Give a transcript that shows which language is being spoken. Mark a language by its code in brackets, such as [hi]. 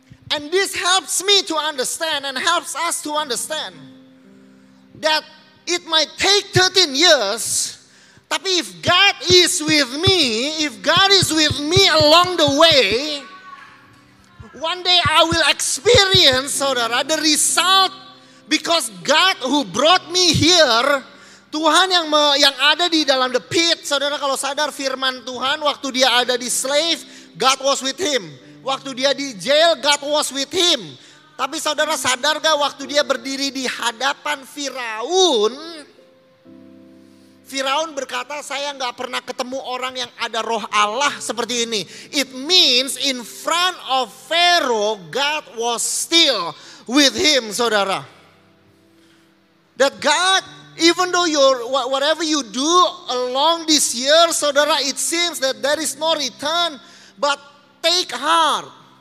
[en] And this helps me to understand and helps us to understand that it might take 13 years, tapi if God is with me, if God is with me along the way, one day I will experience, saudara, the result because God who brought me here, [id] Tuhan yang ada di dalam [en] the pit, [id] saudara kalau sadar firman Tuhan, waktu dia ada di [en] slave, God was with him. [id] Waktu dia di [en] jail, God was with him. [id] Tapi saudara sadar gak waktu dia berdiri di hadapan Firaun, Firaun berkata, saya gak pernah ketemu orang yang ada roh Allah seperti ini. [en] It means in front of Pharaoh, God was still with him, saudara. That God, even though whatever you do along this year, saudara, it seems that there is no return, but take heart.